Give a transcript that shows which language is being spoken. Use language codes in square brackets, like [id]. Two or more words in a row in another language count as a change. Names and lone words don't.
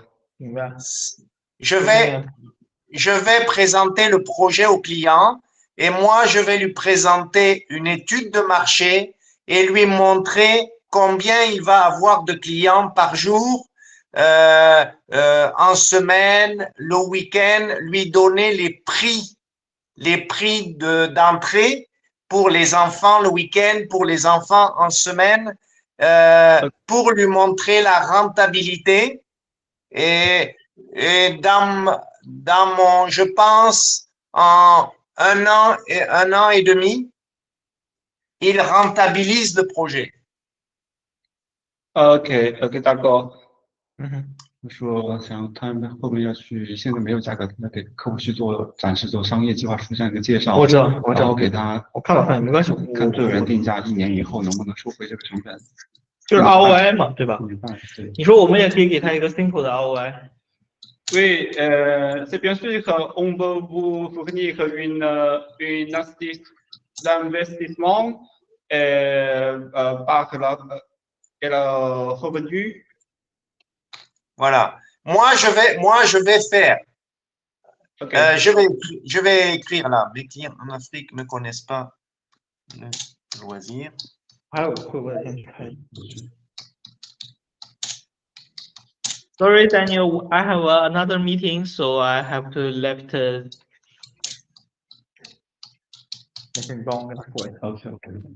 [fr] Je vais présenter le projet au client et moi, je vais lui présenter une étude de marché et lui montrer combien il va avoir de clients par jour, en semaine, le week-end, lui donner les prix d'entrée pour les enfants le week-end, pour les enfants en semaine, pour lui montrer la rentabilité. Et dans mon, je pense, en un an et demi, il rentabilise le projet. Ok, d'accord. [zh] 他说想他们会不会要去，现在没有价格，要给客户去做展示，做商业计划书这样一个介绍。我知道，然后给他，我看了，没关系，看对人定价，1年以后能不能收回这个成本。就是 ROI 嘛，对吧？对。你说我们也可以给他一个 simple 的 ROI。 [fr] Oui, c'est bien sûr qu'on peut vous fournir une astuce d'investissement par le revenu. Voilà. Moi, je vais faire. Okay. Je vais écrire là. Les clients en Afrique ne connaissent pas le loisir. [en] Sorry, Daniel, I have another meeting, so I have to left. [zh] 没事，你帮我跟他说一下。OK。